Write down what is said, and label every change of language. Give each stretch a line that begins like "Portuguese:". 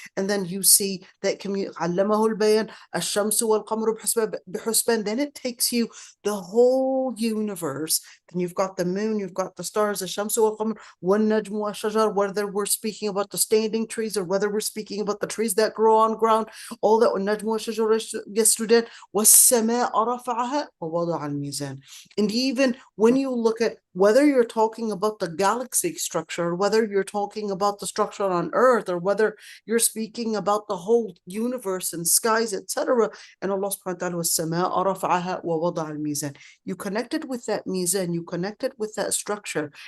English: And then you see that
Arabic: علمه البيان الشمس والقمر بحسبان.
English: Then it takes you the whole universe. Then you've got the moon, you've got the stars,
Arabic: الشمس والقمر والنجم والشجر,
English: whether we're speaking about the standing trees or whether we're speaking about the trees that grow on ground, all that.
Arabic: والنجم والشجر يسجدان والسماء رفعها ووضع الميزان.
English: And even when you look at whether you're talking about the galaxy structure, or whether you're talking about the structure on Earth, or whether you're speaking about the whole universe and skies, etc. And Allah subhanahu wa ta'ala
Arabic: وَالسَّمَاءَ رَفَعَهَا وَوَضَعَ الْمِيزَانَ.
English: You connected with that mizan, you connected with that structure.